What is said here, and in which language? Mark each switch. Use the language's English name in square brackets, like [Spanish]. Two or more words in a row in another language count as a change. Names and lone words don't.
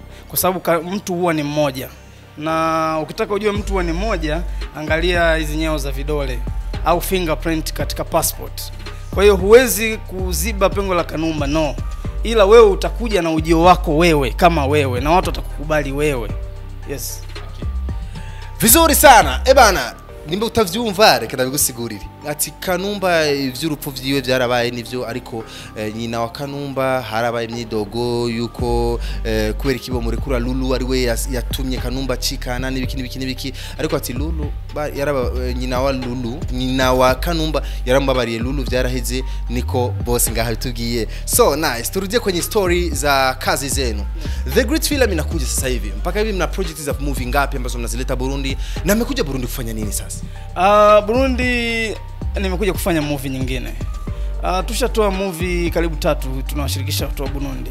[Swahili] kwa sababu mtu huwa ni mmoja, na ukitaka ujue mtu huwa ni mmoja, angalia hizi nyeo za vidole au fingerprint katika passport. Kwa hiyo huwezi kuziba pengo la Kanumba, no, ila wewe utakuja na ujio wako wewe kama wewe, na watu watakukubali wewe. Yes. Okay. Vizuri sana. [Rundi] Bana, nimba utavyumva reka ndabigusigurire ati Kanumba ivy'urupfu vyiwe byarabaye nivyo, ariko nyina wa Kanumba harabaye imyidogo yuko kubera ikibo muri kura Lulu ari we yatumye Kanumba cikana n'ibiki, ariko ati Lulu yaraba nyina wa Lulu, nyina wa Kanumba yarambabariye Lulu, byaraheze niko boss ngaha bitubwiye. [English] So nice, [Swahili] turudie kwenye story za kazi zenu. The Great Film inakuja sasa hivi, mpaka hivi mna projects za movie ngapi ambazo mnazileta Burundi, na mmekuja Burundi kufanya nini sasa? Burundi nimekuja kufanya movie nyingine. Tushatoa movie karibu 3 tunawashirikisha watu wa Burundi.